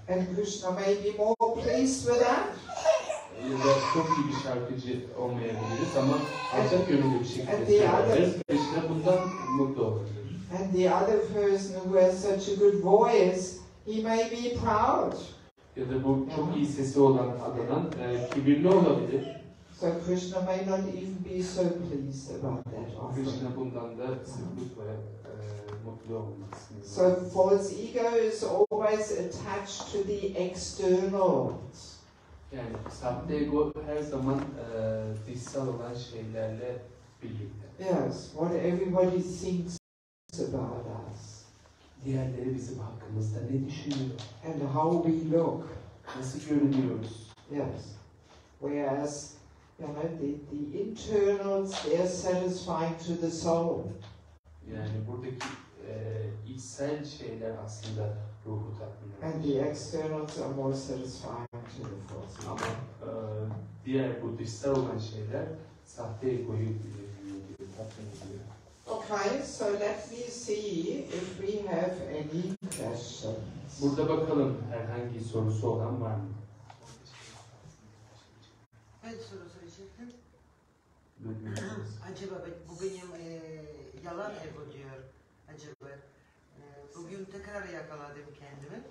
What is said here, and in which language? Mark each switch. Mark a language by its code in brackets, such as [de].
[en] And Krishna may be more pleased with that. [tr] Ya da çok iyi bir şarkıcı olmayabiliriz ama alçak gönüllü bir şekilde söyleriz. Krishna bundan mutlu olabilir. [en] And the other person who has such a good voice, he may be proud. [tr] Ya da bu çok iyi sesi olan adanan kibirli olabilir. [en] So Krishna may not even be so pleased about that offering. [tr] Krishna bundan da sıklık ve mutlu olmasını. [en] So false ego is always attached to the externals. [tr] Yani sahte ego her zaman dışsal olan şeylerle birlikte. [en] Yes, what everybody thinks about us. [tr] Diğerleri bizim hakkımızda ne düşünüyor? [en] And how we look. [tr] Nasıl görünüyoruz? [en] Yes. Whereas, you know, the internals, they're satisfying to the soul. [tr] Yani buradaki içsel şeyler aslında ruhu tatmin [en] And [tr] ediyor. [en] the externals are more satisfying to the false ego. [tr] Ama diğer bu dışsal olan şeyler sahte egoyu tatmin ediyor. [en] Okay, so let me see if we have any questions. [tr] Burada bakalım herhangi sorusu olan var mı? Ben soru söyleyecektim. Acaba bu benim yalan ego diyor. Acaba bugün tekrar yakaladım kendimi.